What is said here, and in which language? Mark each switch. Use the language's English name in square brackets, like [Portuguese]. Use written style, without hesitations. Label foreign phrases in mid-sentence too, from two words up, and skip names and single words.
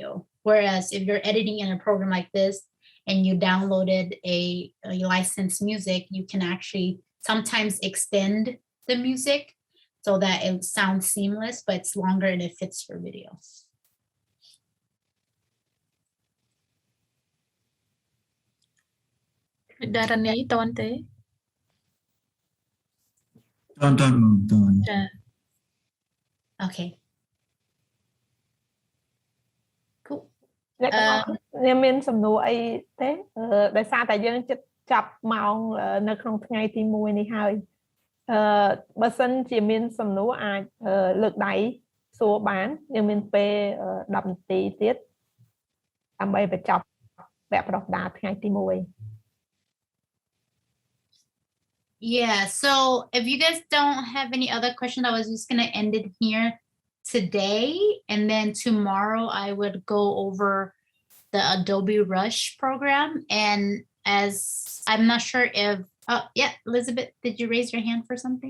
[English] Whereas if you're editing in a program like this and you downloaded a licensed music, you can actually sometimes extend the music so that it sounds seamless, but it's longer and it fits for video. [Khmer] Darani តន់ទេ តន់ ចា [English] Okay. Cool. [Khmer] អ្នកមានសំណួរអីទេដោយសារតែយើងចិត្តចាប់ម៉ោងនៅក្នុងថ្ងៃទី1នេះហើយបើសិនជាមានសំណួរអាចលើកដៃសួរបានយើងមានពេល10នាទីទៀតដើម្បីបញ្ចប់វគ្គប្រដាល់ថ្ងៃទី1 [English] Yeah, so if you guys don't have any other questions, I was just going to end it here today. And then tomorrow I would go over the Adobe Rush program. And as I'm not sure if, yeah, Elizabeth, did you raise your hand for something?